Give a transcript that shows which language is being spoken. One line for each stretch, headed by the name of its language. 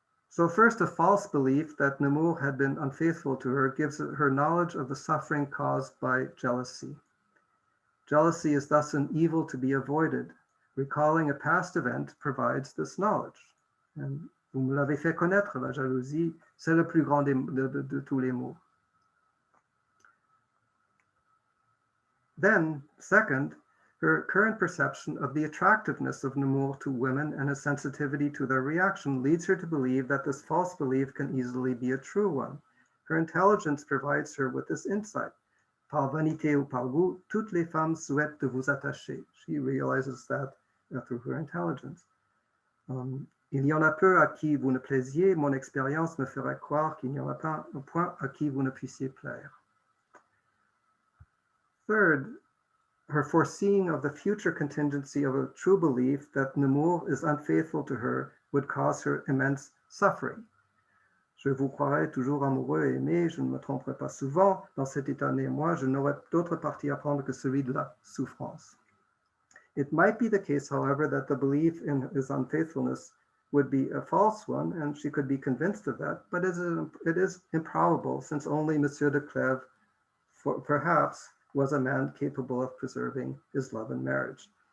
English: So first, a false belief that Nemours had been unfaithful to her gives her knowledge of the suffering caused by jealousy. Jealousy is thus an evil to be avoided. Recalling a past event provides this knowledge.
French: And vous me l'avez fait connaître, la jalousie, c'est le plus grand de tous les maux.
English: Then, second, her current perception of the attractiveness of Nemours to women and his sensitivity to their reaction leads her to believe that this false belief can easily be a true one. Her intelligence provides her with this insight.
French: Par vanité ou par goût, toutes les femmes souhaitent de vous attacher.
English: She realizes that through her intelligence.
French: Il y en a peu à qui vous ne plaisiez, mon expérience me ferait croire qu'il n'y en a pas un point à qui vous ne puissiez plaire.
English: Third, her foreseeing of the future contingency of a true belief that Nemours is unfaithful to her would cause her immense suffering.
French: Je vous croirais toujours amoureux et aimé, je ne me tromperai pas souvent. Dans cet état néanmoins, je n'aurais d'autre parti à prendre que celui de la souffrance.
English: It might be the case, however, that the belief in his unfaithfulness would be a false one, and she could be convinced of that, but it is improbable, since only M. de Clèves, perhaps, was a man capable of preserving his love and marriage.